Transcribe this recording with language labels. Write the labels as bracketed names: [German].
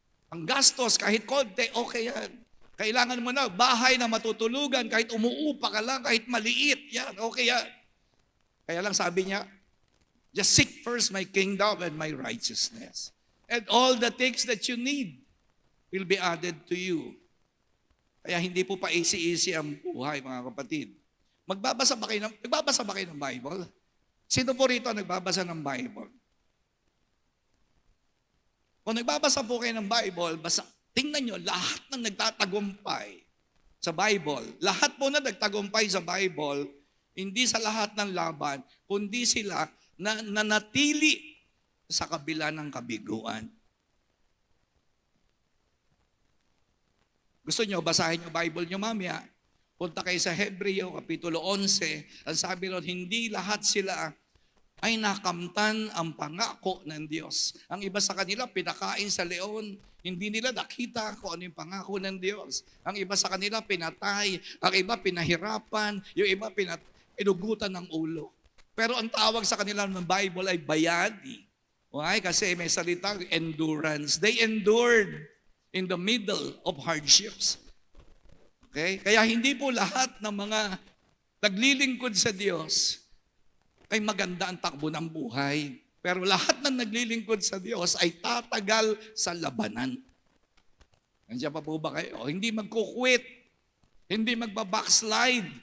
[Filipino] Ang gastos, kahit konti, okay yan. Kailangan mo na bahay na matutulugan, kahit umuupa ka lang, kahit maliit, yan, okay yan. Kaya lang sabi niya, [English] just seek first my kingdom and my righteousness. And all the things that you need will be added to you. [Filipino] Kaya hindi po pa easy-easy ang buhay, mga kapatid. Nagbabasa ba kayo ng Bible? Sino po rito nagbabasa ng Bible? Kung nagbabasa po kayo ng Bible, tingnan nyo, lahat ng nagtatagumpay sa Bible, lahat po na nagtagumpay sa Bible, hindi sa lahat ng laban, kundi sila na nanatili sa kabila ng kabiguan. Gusto nyo, basahin nyo Bible nyo mamaya. Punta kayo sa Hebreo, Kapitulo 11. Ang sabi ron, hindi lahat sila ay nakamtan ang pangako ng Diyos. Ang iba sa kanila, pinakain sa leon. Hindi nila nakita kung ano yung pangako ng Diyos. Ang iba sa kanila, pinatay. Ang iba, pinahirapan. Yung iba, inugutan ng ulo. Pero ang tawag sa kanila ng Bible ay bayani. [English] Why? [Filipino] Kasi may salitang endurance. [English] They endured in the middle of hardships. Okay? [Filipino] Kaya hindi po lahat ng mga naglilingkod sa Diyos ay maganda ang takbo ng buhay. Pero lahat ng naglilingkod sa Diyos ay tatagal sa labanan. Nandiyan pa po ba kayo? Hindi magkukwit. Hindi magbabackslide.